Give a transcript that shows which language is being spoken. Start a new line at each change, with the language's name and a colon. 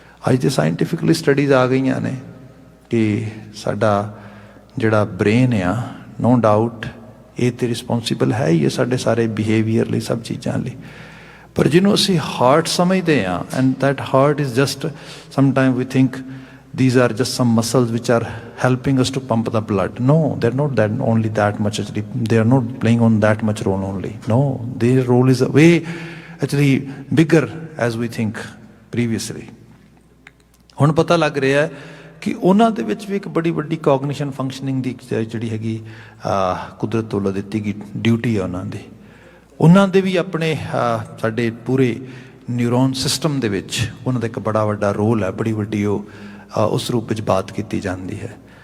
Punjabi: ਅੱਜ ਦੇ scientifically studies ਆ ਗਈਆਂ ਨੇ ਕਿ ਸਾਡਾ ਜਿਹੜਾ ਬ੍ਰੇਨ ਆ, ਨੋ ਡਾਊਟ ਇਹ ਤਾਂ ਰਿਸਪੋਂਸੀਬਲ ਹੈ ਹੀ ਹੈ ਸਾਡੇ ਸਾਰੇ ਬਿਹੇਵੀਅਰ ਲਈ, ਸਭ ਚੀਜ਼ਾਂ ਲਈ। ਪਰ ਜਿਹਨੂੰ ਅਸੀਂ ਹਾਰਟ ਸਮਝਦੇ ਹਾਂ,
English: And that heart is just sometime we think these are just some muscles which are helping us to pump the blood. No, they're not that only that much actually. They are not playing on that much role only. No, their role is way actually bigger as we think previously.
Punjabi: ਹੁਣ ਪਤਾ ਲੱਗ ਰਿਹਾ ਹੈ ਕਿ ਉਹਨਾਂ ਦੇ ਵਿੱਚ ਵੀ ਇੱਕ ਬੜੀ ਵੱਡੀ ਕੋਗਨੀਸ਼ਨ ਫੰਕਸ਼ਨਿੰਗ ਦੀ ਜਿਹੜੀ ਹੈਗੀ ਕੁਦਰਤ ਵੱਲੋਂ ਦਿੱਤੀ ਗਈ ਡਿਊਟੀ ਹੈ ਉਹਨਾਂ ਦੀ। ਉਹਨਾਂ ਦੇ ਵੀ ਆਪਣੇ ਸਾਡੇ ਪੂਰੇ ਨਿਊਰੋਨ ਸਿਸਟਮ ਦੇ ਵਿੱਚ ਉਹਨਾਂ ਦਾ ਇੱਕ ਬੜਾ ਵੱਡਾ ਰੋਲ ਹੈ, ਬੜੀ ਵੱਡੀ ਉਹ ਉਸ ਰੂਪ ਵਿੱਚ ਬਾਤ ਕੀਤੀ ਜਾਂਦੀ ਹੈ।